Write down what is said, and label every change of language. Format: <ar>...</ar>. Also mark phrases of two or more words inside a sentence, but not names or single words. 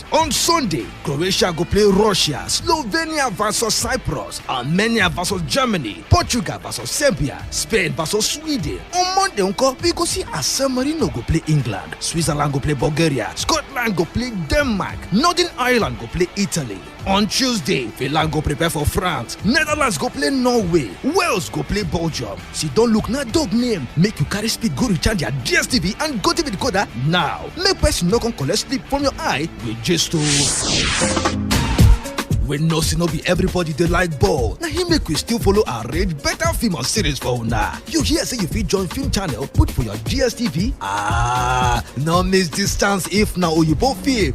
<pcm>On Sunday, Croatia go play Russia, Slovenia versus Cyprus, Armenia versus Germany, Portugal versus Serbia, Spain versus Sweden. On Monday, we go see as San Marino go play England, Switzerland go play Bulgaria, Scotland go play Denmark, Northern Ireland go play Italy. On Tuesday, Finland go prepare for France, Netherlands go play Norway, Wales go play Belgium. See, don't look na dog name, make you carry speed go recharge your DSTV and go TV decoder now. Make person no come collect sleep from your eye with just we know say no be everybody dey like ball. Na him make we still follow arrange better film and series for una. You hear say you fit join film channel put for your DSTV? No miss this chance if na oyibo film.</pcm>